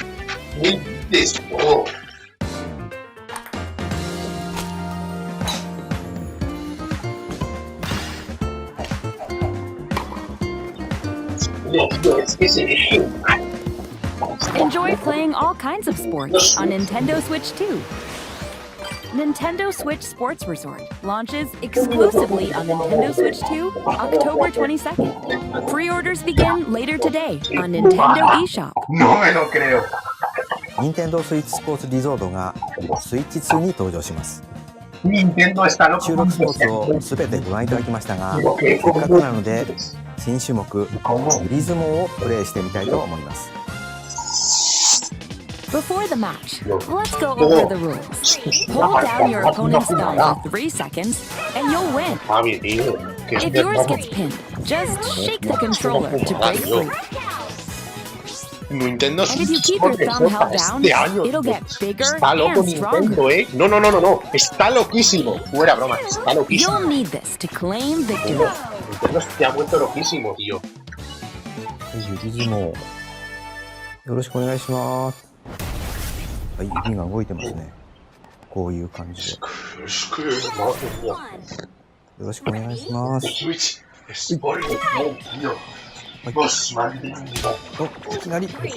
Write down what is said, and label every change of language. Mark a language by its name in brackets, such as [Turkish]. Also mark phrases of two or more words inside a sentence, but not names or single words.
[English] Enjoy playing all kinds of sports on Nintendo Switch 2. Nintendo Switch Sports Resort launches exclusively on Nintendo Switch 2 October 22nd. Pre-orders begin later today on Nintendo eShop. [Spanish] No me lo creo. [Japanese] Nintendo Switch Sports Resort がスイッチ2に登場します。 [Spanish] Nintendo está loco. [Japanese] 収録スポーツをすべてご覧いただきましたが、せっかくなので新種目リズムをプレイしてみたいと思います。 [English] Before the match, let's go over the rules. Hold down your opponent's thumb for 3 seconds, and you'll win. If yours gets pinned, just shake the controller to break free. Nintendo And if you keep your thumb held down, it'll get bigger [Spanish] Está loco [English] and stronger. [Spanish] Nintendo, No. Está loquísimo. Fuera broma, está loquísimo. [English] You'll need this to claim victory. [Spanish] Nintendo se ha vuelto loquísimo, tío. [Japanese] リズムをよろしくお願いします。はい、指が動いてますね。こういう感じで。よろしくお願いします。いきなり。